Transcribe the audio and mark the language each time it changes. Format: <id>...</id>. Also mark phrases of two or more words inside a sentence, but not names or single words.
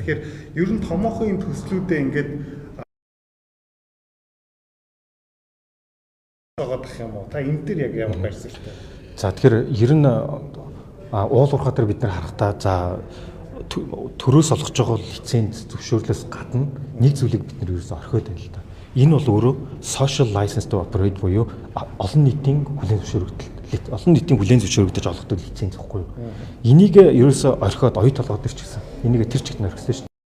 <mn>Тэгэхээр ер нь томоохон энэ төслүүдээ ингээд гэх юм уу? Та энэ дээр яг ямар байр суурьтай? За тэгэхээр ер нь уул уурхай дээр бид нар харахтаа за төрөөс олгож байгаа лиценз зөвшөөрлөөс гадна нэг зүйлийг бид нар ерөөсөй орхиод байна л да. Энэ бол өөрөө</mn> <en>social license to operate</en> <mn>буюу олон нийтийн хүлээн зөвшөөрөгдөж олгодог лиценз гэхгүй юу? Энийг ерөөсөй орхиод оюу толгой дээр ч гэсэн энийг тэр чигт орхисон шүү дээ.</mn>